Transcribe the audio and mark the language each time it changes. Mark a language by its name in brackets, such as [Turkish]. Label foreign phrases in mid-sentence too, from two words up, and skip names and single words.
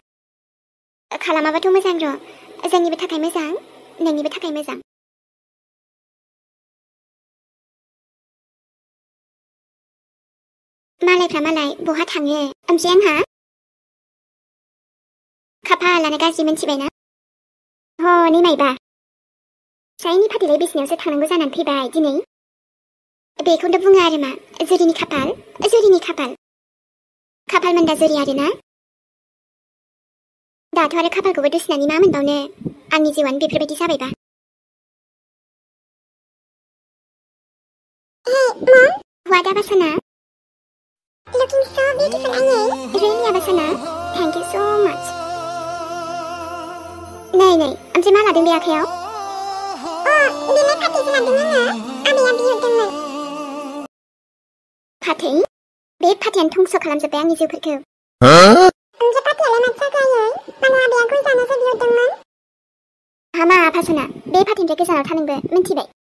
[Bodo] खालामाबाथ' मोजां र' जोंनिबो थाखाय मोजां नोंनिबो थाखाय मोजां मालायफ्रा मालाय बहा थाङो ओमफ्राय आंहा खाफालानो गाज्रि मोनथिबायना हनै माइबा फिसायनि फाथैलाय बिसिनायावसो थांनांगौ जानानै फैबाय दिनै बेखौनो बुङो आरो मा जुरिनि खाफाल खाफाल मोनदा जुरि आरोना दाथ' आरो खाफालखौबो दुसिनानै मा मोनबावनो आंनि जिउआनो बेफोरबायदि जाबायबा What Abasana? [English] Looking so beautiful, Anye. Really, Abasana? Thank you so much. Này, [Bodo] oमफ्राय मा लादों बे आखायाव? बेलाय फाथैसो लादों आङो। आबैया बिहरदोंमोन। फाथै? बे फाथैयानो धंस' खालामजोब्बाय आंनि जिउफोरखौ। ओमफ्राय फाथैयालाय माथो जाखो? मानो आबैया गय जानोसो बिहरदोंमोन? हामा आफासना, बे फाथैनिफ्राय गोजानाव था नोंबो, मिन्थिबाय?